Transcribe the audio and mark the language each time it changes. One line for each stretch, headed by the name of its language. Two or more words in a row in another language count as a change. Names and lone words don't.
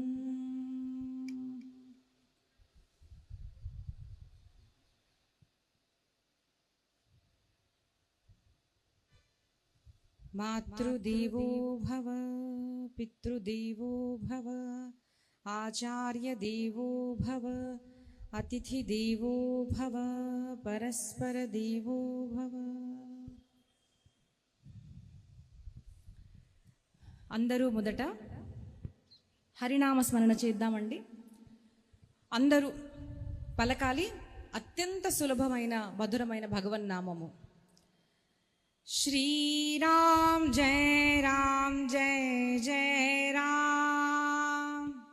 Sanskrit: मातृदेवो भव पितृदेवो भव आचार्यदेवो भव अतिथिदेवो भव परस्परदेवो भव।
Telugu: అందరూ మొదట హరినామ స్మరణ చేద్దామండి. అందరూ పలకాలి అత్యంత సులభమైన మధురమైన భగవన్నామము.
Sanskrit: శ్రీరామ్ జయ రామ్ జయ జయ రామ్.